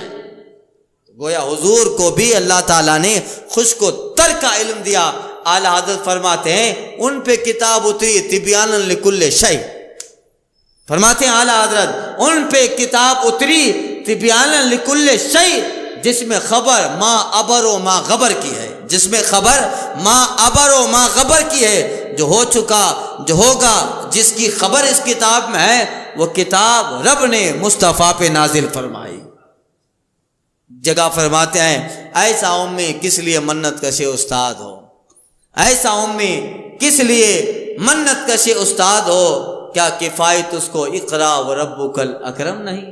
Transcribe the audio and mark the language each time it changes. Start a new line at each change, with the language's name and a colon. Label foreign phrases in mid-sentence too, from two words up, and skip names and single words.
Urdu: گویا حضور کو بھی اللہ تعالیٰ نے خشک و تر کا علم دیا۔ اعلیٰ حضرت فرماتے ہیں ان پہ کتاب اتری
Arabic: تبیانا لکل شیء،
Urdu: فرماتے ہیں اعلیٰ حضرت ان پہ کتاب اتری
Arabic: تبیانا لکل شیء،
Urdu: جس میں خبر
Arabic: ما ابر و ما غبر
Urdu: کی ہے، جس میں خبر
Arabic: ما ابر و ما غبر
Urdu: کی ہے، جو ہو چکا، جو ہوگا، جس کی خبر اس کتاب میں ہے، وہ کتاب رب نے مصطفیٰ پہ نازل فرمائی۔ جگہ فرماتے ہیں ایسا امی کس لیے منت کشے استاد ہو، ایسا امی کس لیے منت کشے استاد ہو، کیا کفایت اس کو
Arabic: اقرا و ربک الاکرم
Urdu: نہیں؟